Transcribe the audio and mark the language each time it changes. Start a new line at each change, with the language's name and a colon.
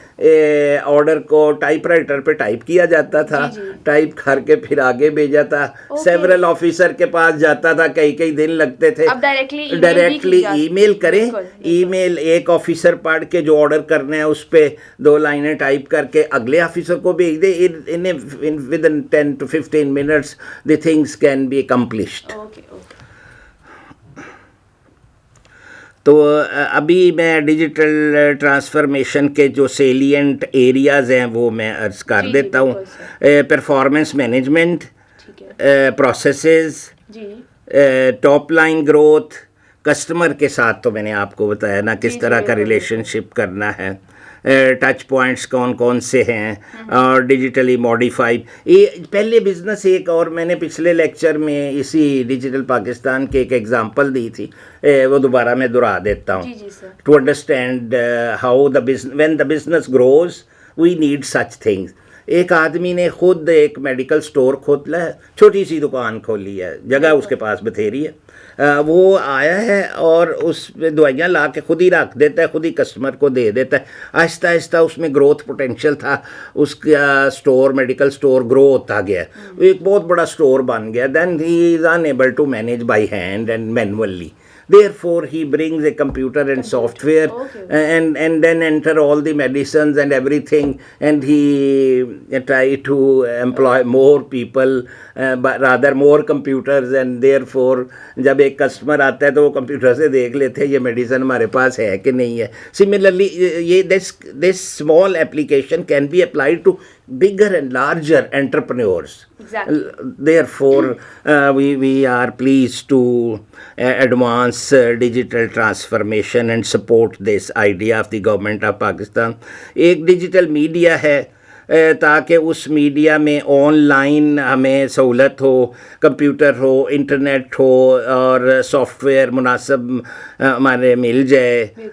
Urdu: Order کو type writer پہ type کیا جاتا تھا, ٹائپ کر کے پھر آگے بھیجا تھا, سیورل آفیسر کے پاس جاتا تھا, کئی دن لگتے تھے. ڈائریکٹلی ای میل کریں, ای میل ایک آفیسر پڑھ کے جو آرڈر کرنا ہے اس پہ 2 لائنیں ٹائپ کر کے اگلے آفیسر کو بھیج دے.
English: With in 10 to 15 minutes the things can be accomplished.
Urdu: تو ابھی میں ڈیجیٹل ٹرانسفارمیشن کے جو سیلینٹ ایریاز ہیں وہ میں عرض کر دیتا ہوں. Performance management, processes, top line growth, customer کے ساتھ تو میں نے آپ کو بتایا نا کس طرح کا ریلیشن شپ کرنا ہے, ٹچ پوائنٹس کون سے ہیں, اور ڈیجیٹلی ماڈیفائڈ. یہ پہلے بزنس ایک اور میں نے پچھلے لیکچر میں اسی ڈیجیٹل پاکستان کے ایک ایگزامپل دی تھی, وہ دوبارہ میں دہرا دیتا ہوں.
English: To understand how when the business grows we need such things.
Urdu: ایک آدمی نے خود ایک میڈیکل سٹور کھولا ہے, چھوٹی سی دکان کھولی ہے, جگہ اس کے پاس بتھیری ہے. وہ آیا ہے اور اس میں دوائیاں لا کے خود ہی رکھ دیتا ہے, خود ہی کسٹمر کو دے دیتا ہے. آہستہ آہستہ اس میں گروتھ پوٹینشیل تھا, اس کا سٹور میڈیکل سٹور گرو ہوتا گیا, ایک بہت بڑا سٹور بن گیا.
English: Then he is unable to manage by hand and manually. Therefore, he brings a computer and software and then enter all the medicines and everything, and he try to employ more people, but rather more computers, and therefore
Urdu: جب ایک customer آتا ہے تو وہ computer سے دیکھ لیتے ہیں یہ میڈیسن ہمارے پاس ہے کہ نہیں ہے.
English: Similarly, this small application can be applied to bigger and larger entrepreneurs. Exactly. Therefore, we are pleased to advance digital transformation and support this idea of the government of Pakistan.
Urdu: ایک digital media ہے تاکہ اس media میں on line ہمیں سہولت ہو, computer ہو, internet ہو, اور soft where مناسب ہمارے مل جائے.